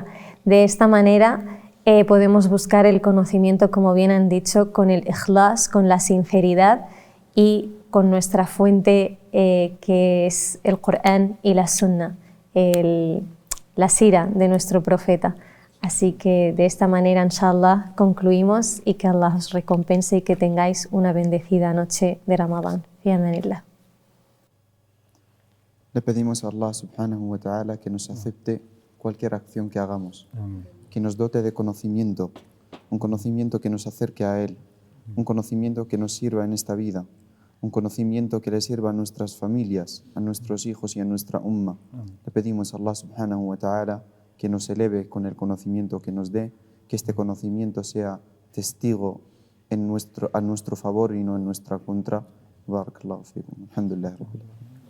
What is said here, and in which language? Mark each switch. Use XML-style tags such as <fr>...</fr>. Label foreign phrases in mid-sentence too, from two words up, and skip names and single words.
<es>De esta manera podemos buscar el conocimiento, como bien han dicho, con el ikhlas, con la sinceridad y con nuestra fuente que es el Corán y la Sunna, la sira de nuestro profeta. Así que de esta manera, inshallah, concluimos, y que Allah os recompense y que tengáis una bendecida noche de Ramadán.</es> <ar>في أمان الله.</ar> <es>Le pedimos a</es> <ar>الله سبحانه وتعالى</ar> <es>que nos acepte cualquier acción que hagamos, que nos dote de conocimiento, un conocimiento que nos acerque a Él, un conocimiento que nos sirva en esta vida, un conocimiento que le sirva a nuestras familias, a nuestros hijos y a nuestra umma. Le pedimos a</es> <ar>الله سبحانه وتعالى</ar> <es>que nos eleve con el conocimiento que nos dé, que este conocimiento sea testigo a nuestro favor y no en nuestra contra.</es> <ar>بارك الله فيكم. الحمد لله.</ar>